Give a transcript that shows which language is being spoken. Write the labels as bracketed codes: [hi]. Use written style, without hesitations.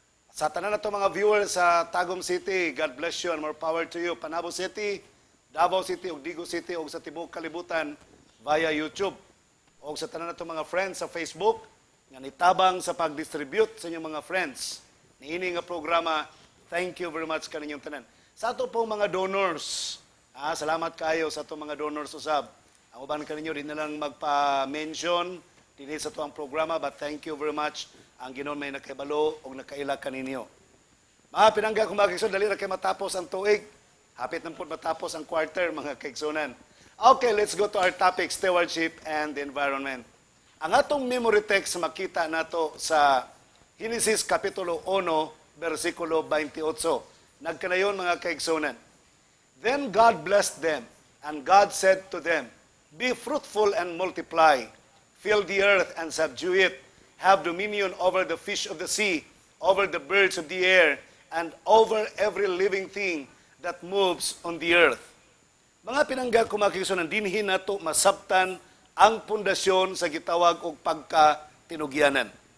[ceb] Sa tanan nato mga viewers [en] sa Tagum City, God bless you and more power to you. [ceb] Panabo City, Davao City ug Digo City ug sa tibuok kalibutan via YouTube. O sa tanan nato mga friends sa Facebook, nga nitabang sa pag-distribute sa inyong mga friends. Niini nga programa, [en] thank you very much [ceb] kaninyong tanan. Sa ato pong mga donors, salamat kayo sa ato mga donors usab. Ang uban kaninyo din na lang magpa-mention din sa ato ang programa, [en] but thank you very much. [ceb] Ang Ginoon may nakaibalo o nakaila kaninyo. Mga pinangga kung mga kaigsoon, dali na kayo matapos ang tuig. Hapit na po matapos ang quarter, mga kaigsonan. [en] Okay, let's go to our topic, stewardship and the environment. [ceb] Ang atong memory text makita nato sa Genesis Kapitulo 1, versikulo 28. Nagkanayon, mga kaigsunan. [en] Then God blessed them, and God said to them, be fruitful and multiply, fill the earth and subdue it, have dominion over the fish of the sea, over the birds of the air, and over every living thing that moves on the earth. [ceb] Mga pinangga ko, mga kaigsunan, dinhi nato masabtan ang pundasyon sa gitawag og pagkatinugyanan.